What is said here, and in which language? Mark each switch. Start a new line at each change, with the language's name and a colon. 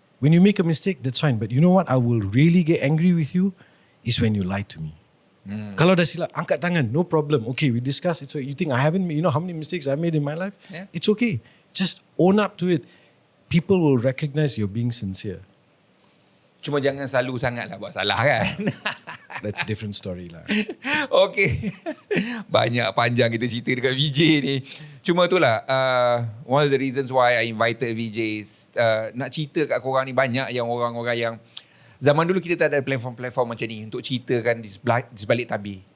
English: When you make a mistake, that's fine. But you know what? I will really get angry with you is when you lie to me. Kalau dah silap, angkat tangan, no problem. Okay, we discuss it. So you think I haven't, you know how many mistakes I've made in my life? It's okay. Just own up to it. People will recognize you're being sincere.
Malay: Cuma jangan selalu sangat lah buat salah kan.
English: That's a different story lah.
Malay: Okay. Banyak panjang kita cerita dekat VJ ni.
English: Cuma itulah, one of the reasons why I invited VJs.
Malay: Nak cerita kat korang ni, banyak yang orang-orang yang zaman dulu kita tak ada platform-platform macam ni untuk ceritakan di sebalik tabir.